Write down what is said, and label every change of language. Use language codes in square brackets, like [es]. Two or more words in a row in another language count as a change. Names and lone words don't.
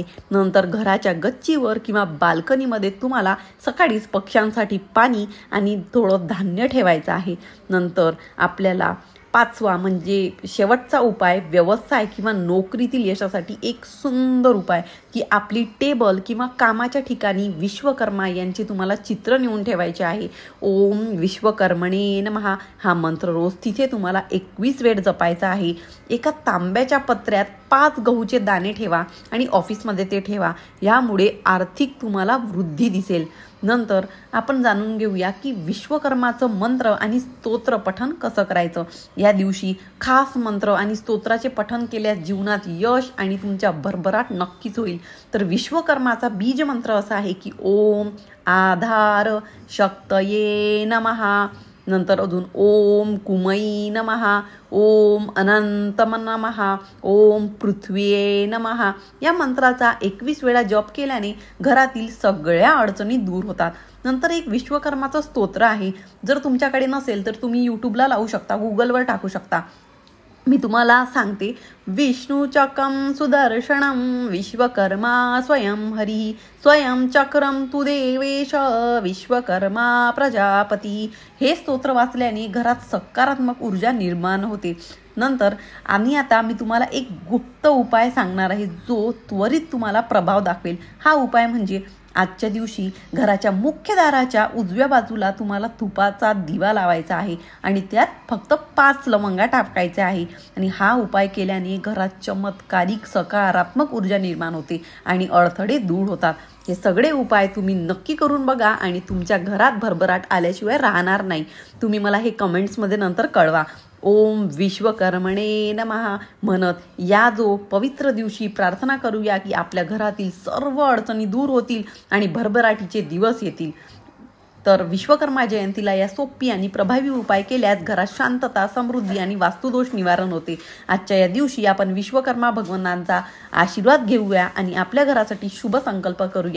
[mr] नंतर घराच्या गच्चीवर किंवा बाल्कनीमध्ये तुम्हाला सकाळीच पक्ष्यांसाठी पाणी आणि थोडं धान्य ठेवायचं आहे. नंतर आपल्याला 5वा म्हणजे शेवटचा उपाय व्यवसाय किंवा नोकरीतील यशासाठी एक सुंदर उपाय की आपली टेबल किंवा कामाच्या ठिकाणी विश्वकर्मा यांचे तुम्हाला चित्र नेऊन ठेवायचे आहे. [sa] ओम विश्वकर्मणे नमः [mr] हा मंत्र रोज तिथे तुम्हाला 21 वेळ जपायचा आहे. एका तांब्याच्या पत्र्यात 5 गहूचे दाणे ठेवा आणि ऑफिसमध्ये ते ठेवा. यामुळे आर्थिक तुम्हाला वृद्धी दिसेल. नंतर आपण जाणून घेऊया की विश्वकर्माचं मंत्र आणि स्तोत्र पठण कसं करायचं. या दिवशी खास मंत्र आणि स्तोत्राचे पठण केल्यास जीवनात यश आणि तुमच्या भरभराट नक्कीच होईल. तर विश्वकर्माचा बीज मंत्र असा आहे की [sa] ओम आधार शक्तये नमः, [mr] नंतर अजून [sa] ओम कुमई नमः, ओम अनंतम नमः, ओम पृथ्वीये नमः. [mr] या मंत्राचा 21 वेळा जप केल्याने घरातील सगळ्या अडचणी दूर होतात. नंतर एक विश्वकर्माचं स्तोत्र आहे. जर तुमच्याकडे नसेल तर तुम्ही यूट्यूबला लावू शकता, गुगलवर टाकू शकता. मी तुम्हाला सांगते. [sa] विष्णुचक्रम सुदर्शनम विश्वकर्मा स्वयं हरी स्वयं चक्रम तु देवेश विश्वकर्मा प्रजापती. [mr] हे स्तोत्र वाचल्याने घरात सकारात्मक ऊर्जा निर्माण होते. नंतर आता मी तुम्हाला एक गुप्त उपाय सांगणार आहे जो त्वरित तुम्हाला प्रभाव दाखवेल. हा उपाय म्हणजे आजच्या दिवशी घराच्या मुख्य दाराच्या उजव्या बाजूला तुम्हाला तुपाचा दिवा लावायचा आहे आणि त्यात फक्त 5 लवंगा टाकायच्या आहे. आणि हा उपाय केल्याने घरात चमत्कारिक सकारात्मक ऊर्जा निर्माण होते आणि अडथळे दूर होतात. हे सगळे उपाय तुम्ही नक्की करून बघा आणि तुमच्या घरात भरभराट आल्याशिवाय राहणार नाही. तुम्ही मला हे कमेंट्समध्ये नंतर कळवा. [sa] ओम विश्वकर्मणे नमः [mr] म्हणत या जो पवित्र दिवशी प्रार्थना करूया की आपल्या घरातील सर्व अडचणी दूर होतील आणि भरभराटीचे दिवस येतील. तर विश्वकर्मा जयंतीला या सोपी आणि प्रभावी उपाय केल्यास घरात शांतता, समृद्धी आणि वास्तुदोष निवारण होते. आजच्या या दिवशी आपण विश्वकर्मा भगवानांचा आशीर्वाद घेऊया आणि आपल्या घरासाठी शुभ संकल्प करूया.